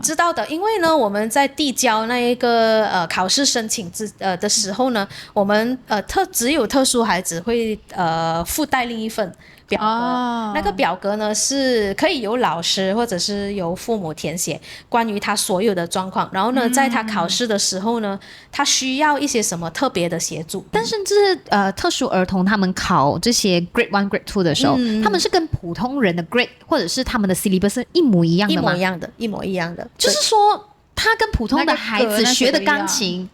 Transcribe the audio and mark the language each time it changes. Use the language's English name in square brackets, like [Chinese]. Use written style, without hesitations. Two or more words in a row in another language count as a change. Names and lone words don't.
[Chinese] 知道的，因為呢我們在遞交那一個考試申請的時候呢，我們只有特殊孩子會附帶另一份表格，那個表格呢是可以由老師或者是由父母填寫關於他所有的狀況，然後呢，在他考試的時候呢，他需要一些什麼特別的協助。但是這特殊兒童他們考這些 [English] Grade 1 Grade 2 [Chinese] 的時候，他們是跟普通人的 Grade 或者是他們的 syllabus 是一模一樣的嗎？一模一樣的，就是說他跟普通的孩子學的鋼琴